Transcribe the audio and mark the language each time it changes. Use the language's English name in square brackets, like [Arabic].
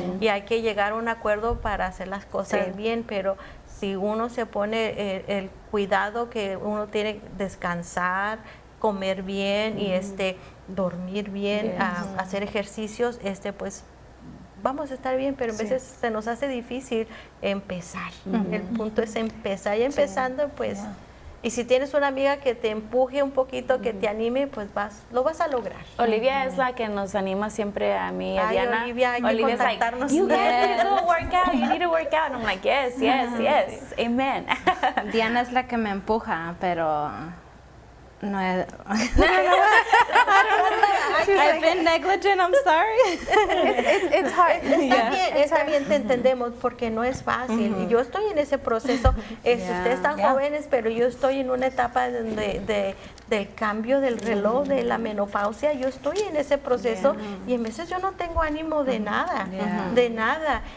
[Spanish] Y hay que llegar a un acuerdo para hacer las cosas bien, pero si uno se pone el cuidado que uno tiene, descansar, comer bien y dormir bien, hacer ejercicios, pues vamos a estar bien, pero a veces se nos hace difícil empezar. El punto es empezar y empezando, pues. Y si tienes una amiga que te empuje un poquito, que te anime, pues lo vas a lograr. Olivia es la que nos anima siempre a mí y a Diana. Olivia, hay que contactarnos. [English] Like, you guys need to go work out. You need to work out. And I'm like, yes. Amen. [Spanish] Diana es la que me empuja, pero no es... [English] I've been negligent, I'm sorry. It's hard. [Spanish] Está bien, te entendemos, porque no es fácil. Y yo estoy en ese proceso. Ustedes están jóvenes, pero yo estoy en una etapa del cambio del reloj, de la menopausia. Yo estoy en ese proceso y en veces yo no tengo ánimo de nada, de nada.